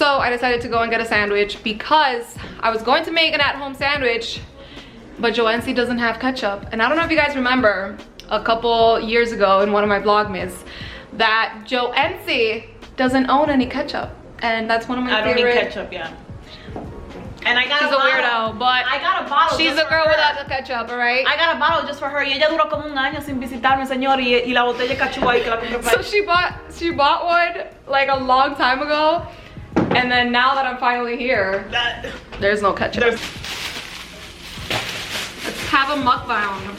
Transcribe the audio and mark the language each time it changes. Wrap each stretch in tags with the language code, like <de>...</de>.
<en>So I decided to go and get a sandwich because I was going to make an at-home sandwich, but Joanne doesn't have ketchup. And I don't know if you guys remember a couple years ago in one of my Vlogmas that Joanne doesn't own any ketchup, and that's one of my favorite. I don't need ketchup, yeah. And I got she's a weirdo, but I got a bottle. She's a girl without the ketchup, alright? I got a bottle just for her.</en> <es>Y ella duró como un año sin visitarme, señor, y la botella de ketchup ahí que la compré.</es> <en>So she bought one like a long time ago, and then now that I'm finally here, there's no ketchup. Let's have a mukbang.</en>